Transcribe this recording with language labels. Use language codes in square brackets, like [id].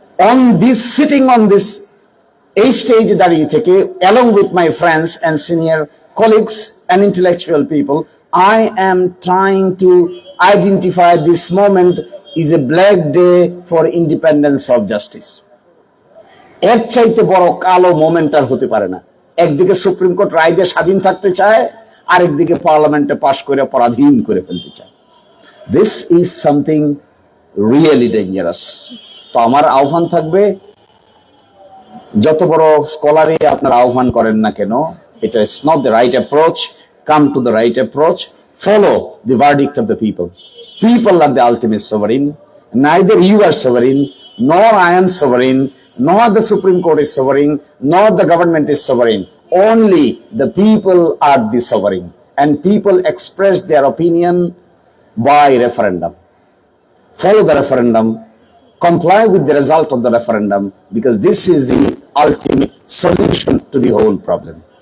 [en] On this, sitting on this stage [bn] দাঁড়িয়ে থেকে, [en] along with my friends and senior colleagues and intellectual people, I am trying to identify this moment is a black day for independence of justice. [bn] এর চাইতে বড় কালো moment আর হতে পারে না। একদিকে সুপ্রিম কোর্ট রায় দিয়ে স্বাধীন থাকতে চায়, আরেকদিকে পার্লামেন্টে পাশ করে পরাধীন করে ফেলতে চায়। [en] This is something really dangerous. [bn] তো আমার আহ্বান থাকবে, যত বড় স্কলারই আপনার আহ্বান করেন না কেন, এটা [en] Is not the right approach. Come to the right approach, follow the verdict of the people. People are the ultimate sovereign. Neither you are sovereign, nor I am sovereign, nor the Supreme Court is sovereign, nor the government is sovereign. Only the people are the sovereign, and people express their opinion by referendum. Follow the referendum, comply with the result of the referendum, because this is the ultimate solution to the whole problem.